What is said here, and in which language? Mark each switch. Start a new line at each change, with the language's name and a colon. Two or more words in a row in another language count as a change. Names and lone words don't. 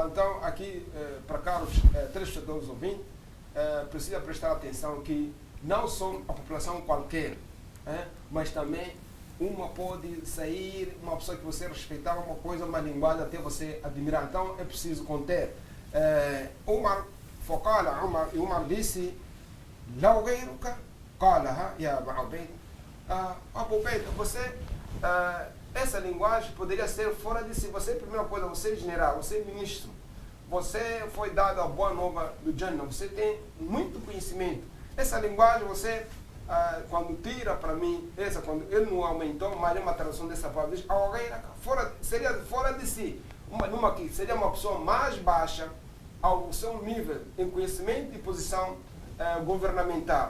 Portuguese: Então, aqui, para caros telespectadores ouvintes, precisa prestar atenção que não só a população qualquer, mas também uma pode sair, uma pessoa que você respeitava, uma coisa, uma linguagem até você admirar. Então é preciso conter.
Arabic: عمر فقال, Umar disse, لو غيرك قالها يا أبا عبيدة.
Portuguese: Abu Ubaida, você, essa linguagem poderia ser fora de si. Você, primeira coisa, você é general, você é ministro, você foi dado a boa nova do Jannah, você tem muito conhecimento. Essa linguagem, você... quando tira para mim, quando ele não aumentou, mas é uma tradução dessa palavra, diz, seria fora de si, numa que seria uma pessoa mais baixa ao seu nível em conhecimento e posição governamental.